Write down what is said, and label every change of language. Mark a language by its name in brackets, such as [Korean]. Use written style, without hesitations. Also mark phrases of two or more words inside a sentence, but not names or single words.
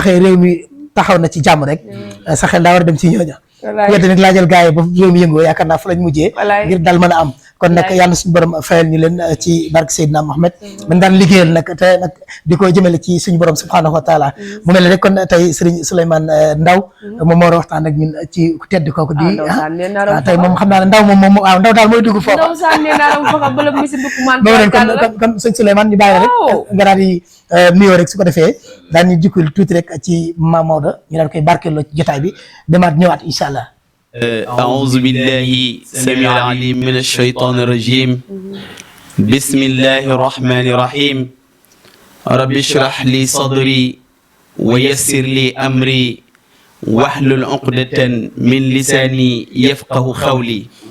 [Wolof] waxee réew mi taxaw na ci jàmm rek sa xel daa war a dem ci ñooña yéen tamit laajal gars yi ba réew mi yëngoo yaakaar naa fa lañ mujjee ngir dal mën a am kon nag yàlla suñu borom fayal ñu leen ci barke Seydina Mohamed man daan liggéeyal nag te nag di ko jëmale ci suñu borom [Arabic] سبحانه وتعالى [Wolof] mu mel ne rek kon tey Serigne Souleymane Ndaw moom moo war a waxtaan ak ñun ci ku tedd kooku di tey moom xam naa ne Ndaw moom waaw Ndaw daal mooy dugg foofu moom ren kon sëñ Souleymane ñu bàyyi la rek nga daal di nuyoo rek su ko defee daan ñu jukkul tuuti rek ci Mame Maodo ñu daal koy barkeeloo ci jotaay bi demaat ñëwaat [Arabic] إن شاء الله. أعوذ بالله السميع العليم من الشيطان الرجيم بسم الله الرحمن الرحيم رب اشرح لي صدري ويسر لي أمري واحلل عقدة من لساني يفقه قولي